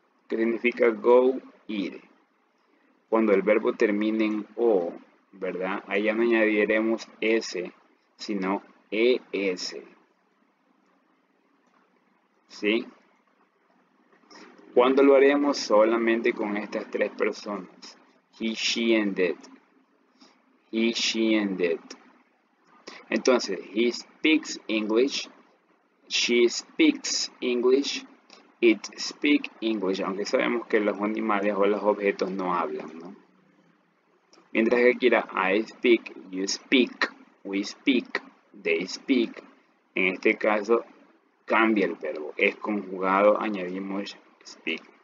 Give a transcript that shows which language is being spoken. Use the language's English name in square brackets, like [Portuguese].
[Spanish] ¿Qué significa [English] go? [Spanish] Ir. Cuando el verbo termine en O, ¿verdad? Ahí ya no añadiremos S, sino ES. ¿Sí? ¿Cuándo lo haremos? Solamente con estas tres personas. [English] He, she, and it. He, she, and it. Entonces, he speaks English. She speaks English. It speaks English. [Spanish] Aunque sabemos que los animales o los objetos no hablan, ¿no? Mientras que aquí era [English] I speak, you speak, we speak, they speak. [Spanish] En este caso cambia el verbo. Es conjugado, añadimos [English] speak.